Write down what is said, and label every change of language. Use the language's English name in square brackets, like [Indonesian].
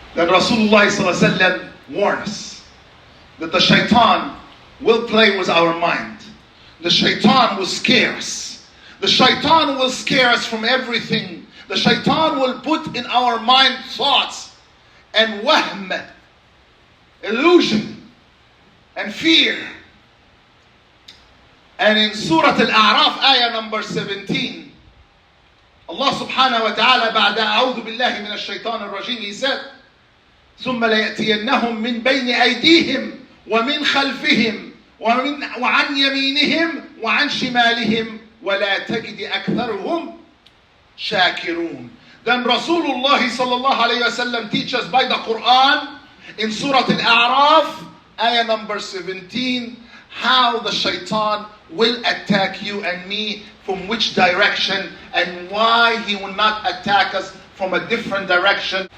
[English] That Rasulullah ﷺ warned us that the Shaytan will play with our mind. The Shaytan will scare us. The Shaytan will scare us from everything. The Shaytan will put in our mind thoughts and wahm, illusion and fear. And in Surah Al-A'raf, ayah number 17, Allah subhanahu wa ta'ala, [Arabic] بعد أعوذ بالله من الشيطان الرجيم, [English] He said, [Arabic] ثم ليأتينهم من بين أيديهم ومن خلفهم وعن يمينهم وعن شمالهم ولا تجد أكثرهم شاكرون. [English] Then Rasulullah sallallahu alayhi wa sallam teaches by the Quran in Surah Al-A'raf, ayah number 17, how the Shaytan will attack you and me, from which direction, and why he will not attack us from a different direction.